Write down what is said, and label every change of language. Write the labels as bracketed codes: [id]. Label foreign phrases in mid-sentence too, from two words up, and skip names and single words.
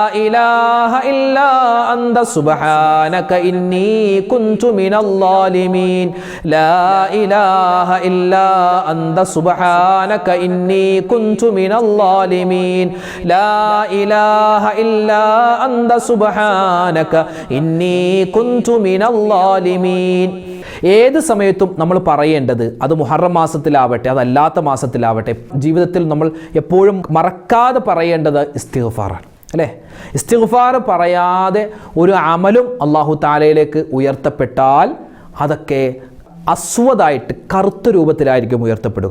[ar] إله إلا أنت سبحانك إني كنت من الظالمين لا إله إلا أنت سبحانك إني كنت من الظالمين لا إله إلا أنت سبحانك إني كنت من الظالمين. [ml] ഏത് സമയത്തും നമ്മൾ പറയേണ്ടത്, അത് മുഹറം മാസത്തിലാവട്ടെ അതല്ലാത്ത മാസത്തിലാവട്ടെ, ജീവിതത്തിൽ നമ്മൾ എപ്പോഴും മറക്കാതെ പറയേണ്ടത് ഇസ്തിഗ്ഫാറാണ് അല്ലേ? ഇസ്തിഗ്ഫാർ പറയാതെ ഒരു അമലും അല്ലാഹു തആലയിലേക്ക് ഉയർത്തപ്പെട്ടാൽ അതൊക്കെ അസ്വദായിട്ട് കറുത്ത രൂപത്തിലായിരിക്കും ഉയർത്തപ്പെടുക.